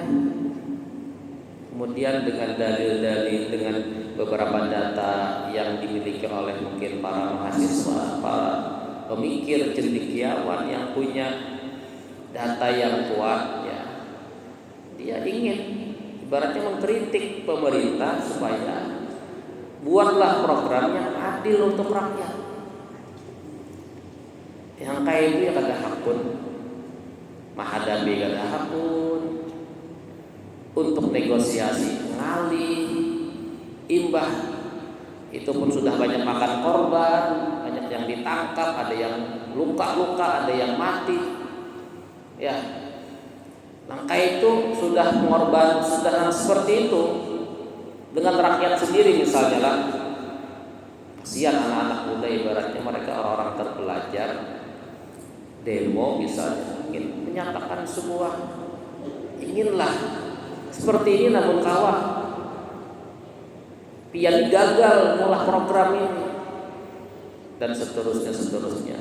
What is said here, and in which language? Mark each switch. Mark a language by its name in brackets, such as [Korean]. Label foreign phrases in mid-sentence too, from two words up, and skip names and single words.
[Indonesian] Kemudian dengan dalil-dalil, dengan beberapa data yang dimiliki oleh mungkin para mahasiswa, para pemikir cendekiawan yang punya data yang kuat ya, dia ingin ibaratnya mengkritik pemerintah supaya buatlah program yang adil untuk rakyat. [Banjar] Yang kayak itu ya kada hakun, mahadabi kada hakun, untuk negosiasi ngalih, imbah itu pun sudah banyak makan korban, [Indonesian] banyak yang ditangkap, ada yang luka-luka, ada yang mati. Ya, langkah itu sudah mengorban, sudah seperti itu dengan rakyat sendiri misalnya lah. Kasihan anak-anak muda, ibaratnya mereka orang-orang terpelajar, demo misalnya, ingin menyatakan sebuah inginlah seperti ini, namun kawan pian gagal mulai program ini dan seterusnya.